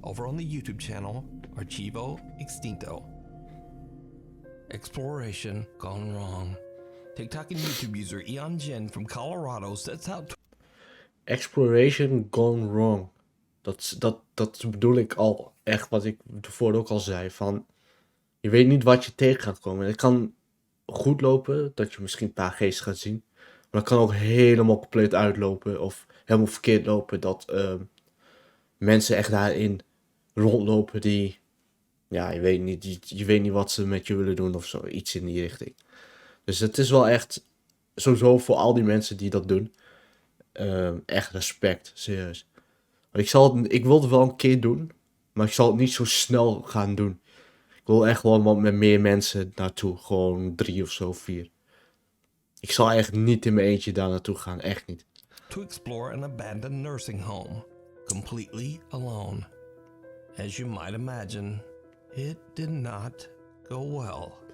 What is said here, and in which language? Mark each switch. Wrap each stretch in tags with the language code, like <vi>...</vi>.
<en>over on the YouTube channel Archivo Extinto. Exploration gone wrong. TikTok and YouTube user Eon Jen from Colorado sets out to Exploration gone wrong.</en> <nl>Dat bedoel ik al echt wat ik tevoren ook al zei. Van, je weet niet wat je tegen gaat komen. Het kan goed lopen, dat je misschien een paar geesten gaat zien. Maar het kan ook helemaal compleet uitlopen. Of helemaal verkeerd lopen. Dat mensen echt daarin rondlopen die... Ja, je weet niet wat ze met je willen doen of zo. Iets in die richting. Dus het is wel echt... Sowieso voor al die mensen die dat doen. Echt respect, serieus. Ik wil het wel een keer doen. Maar ik zal het niet zo snel gaan doen. Ik wil echt gewoon met meer mensen naartoe. Gewoon 3 of zo, 4. Ik zal echt niet in mijn eentje daar naartoe gaan, echt niet.</nl> <en>To explore an abandoned nursing home, completely alone. As you might imagine, it did not go well.</en>